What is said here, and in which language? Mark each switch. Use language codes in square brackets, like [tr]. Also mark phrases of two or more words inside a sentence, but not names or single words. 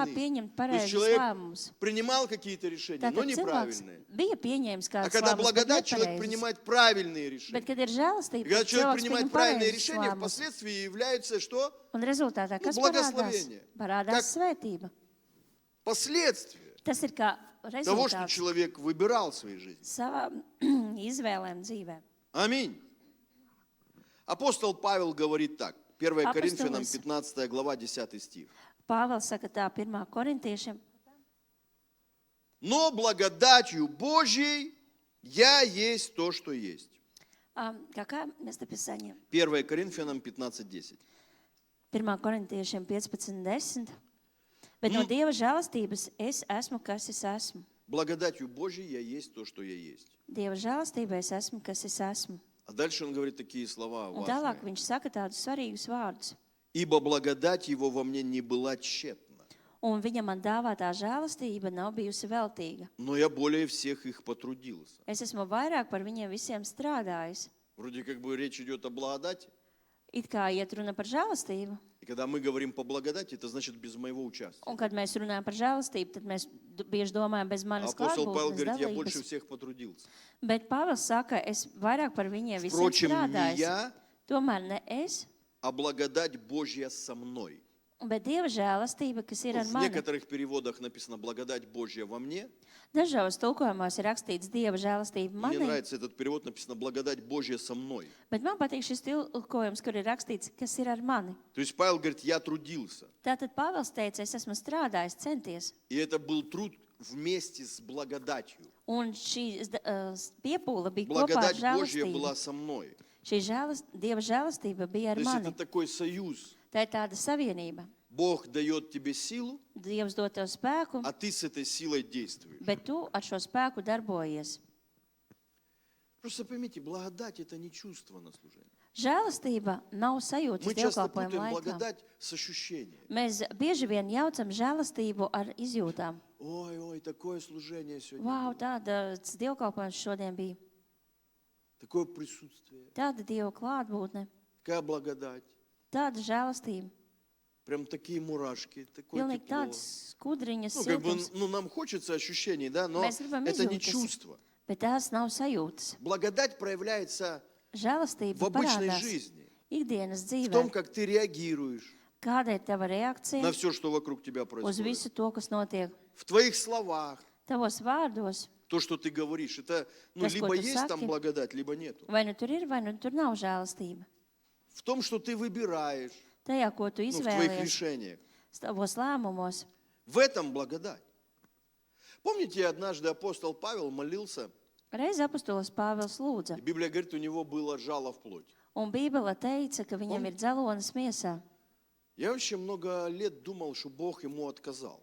[ru] правильных. [lv] pieņemt [ru] То есть [lv] pareizus [ru] человек [lv] lēmumus. [ru] принимал какие-то решения, но [lv] Tātad cilvēks [ru] неправильные. [lv] bija pieņēmis [ru] А [lv] kādus [ru] когда [lv] lēmumus, bet [ru] благодать, человек [lv] nepareizus. [ru] принимает правильные [lv] Bet, [ru] решения. [lv] kad ir žēlastība, [ru] И когда [lv] tad [ru] человек [lv] cilvēks [ru] принимает [lv] pieņem [ru] правильные [lv] pareizus [ru] решения, [lv] lēmumus. [ru] впоследствии является что? [lv] Un rezultātā, kas parādās? [ru] благословение. [lv] Parādās svētība. [ru] Последствия [lv] Tas ir kā [ru] того, что [lv] rezultāts [ru] человек выбирал в своей жизни. [lv] savām izvēlēm dzīvē. [ru] Аминь. Апостол Павел говорит так. 1 Коринфянам [lv] Апостолис. [ru] 15 глава 10 стих. [lv] Pāvils saka tā 1. korintiešiem, [ru] Но благодатью Божьей я есть то, что есть. Какое местописание? 1 Коринфянам 15:10. [lv] 1. korintiešiem 15.10. Bet no Dieva žēlastības es esmu, kas es esmu. [ru] Благодатью Божьей я есть то, что я есть. [lv] Dieva žēlastībā es esmu, kas es esmu. [ru] А дальше он говорит такие слова [lv] Un tālāk [ru] важные. [lv] viņš saka tādus svarīgus vārdus. [ru] Ибо благодать его во мне не была тщетна, [lv] Un viņa man dāvātā žēlastība nav bijusi veltīga. [ru] но я более всех их потрудился. [lv] Es esmu vairāk par viņiem visiem strādājis. [ru] Вроде как бы речь идет о благодати. [lv] It kā iet runa par žēlastību. [ru] И когда мы говорим по благодати, это значит без моего участия. [lv] Un kad mēs runājam par žēlastību, tad mēs bieži domājam bez manas [ru] Апостол Павел [lv] klātbūtnes [ru] говорит, я больше [lv] dalības. [ru] всех потрудился. [lv] Bet Pāvils saka, es vairāk par viņiem visiem [ru] Впрочем, не [lv] strādājis. [ru] я, [lv] Tomēr ne es, [ru] а благодать Божья со мной. [lv] bet Dieva žēlastība, kas ir ar [ru] В [lv] mani. [ru] некоторых переводах написано благодать Божья во мне. [lv] Dažos tulkojumos ir rakstīts Dieva žēlastība [ru] Мне [lv] manī, [ru] нравится этот перевод, написано благодать Божья со мной. [lv] bet man patīk šis tulkojums, kur ir rakstīts, kas ir ar mani. [ru] То есть Павел говорит, я трудился. [lv] Tātad Pāvils teica, es esmu strādājis, centies. [ru] И это был труд вместе с благодатью. [lv] Un šī piepūle bija kopā ar [ru] Благодать Божья [lv] žēlastību. [ru] была со мной. [lv] Dieva žēlastība bija [ru] То [lv] ar [ru] есть это [lv] mani. [ru] такой союз. [lv] Tā ir tāda savienība. [ru] Бог дает тебе силу, [lv] Dievs dod tev spēku, [ru] а ты с этой силой действуешь. [lv] bet tu ar šo spēku darbojies. [ru] Просто поймите, благодать – это не чувство на служение. [lv] Žēlastība nav sajūtas [ru] Мы часто [lv] dievkalpojuma [ru] путаем [lv] laikā. [ru] благодать с ощущением. [lv] Mēs bieži vien jaucam žēlastību ar izjūtām. [ru] Ой, такое служение сегодня [lv] Vau, [ru] было, [lv] tāds dievkalpojums šodien bija. [ru] такое присутствие, [lv] Tāda dieva klātbūtne, [ru] такая благодать, [lv] tāda žēlastība. [ru] прям такие мурашки, такое [lv] Pilnīgi [ru] тепло. [lv] tāds skudriņas [ru] Ну, как бы, [lv] siltums, [ru] нам хочется ощущений, да, но [lv] Mēs gribam [ru] это не [lv] izjūtas. [ru] чувство. [lv] bet tās nav sajūtas. [ru] Благодать проявляется в [lv] Žēlastība [ru] обычной [lv] parādās [ru] жизни, [lv] ikdienas [ru] в том, [lv] dzīvē. [ru] как ты реагируешь [lv] Kāda ir tava reakcija [ru] на все, что вокруг тебя [lv] uz [ru] происходит. [lv] visu to, kas notiek [ru] В твоих словах, [lv] tavos vārdos? [ru] то, что ты говоришь, это [lv] Tas, ko [ru] либо [lv] tu [ru] есть там [lv] saki. [ru] благодать, либо нету. [lv] Vai nu tur ir, vai nu tur nav žēlastība. [ru] В том, что ты выбираешь, [lv] Tajā, ko tu [ru] в твоих [lv] izvēlies, [ru] решениях. [lv] tavos lēmumos. [ru] В этом благодать. Помните, однажды апостол Павел молился, [lv] Reiz apustulis Pāvils lūdza, [ru] и Библия говорит, у него было жало в плоть. [lv] un Bībele teica, ka viņam ir dzelonis miesā. [ru] Я вообще много лет думал, что Бог ему отказал.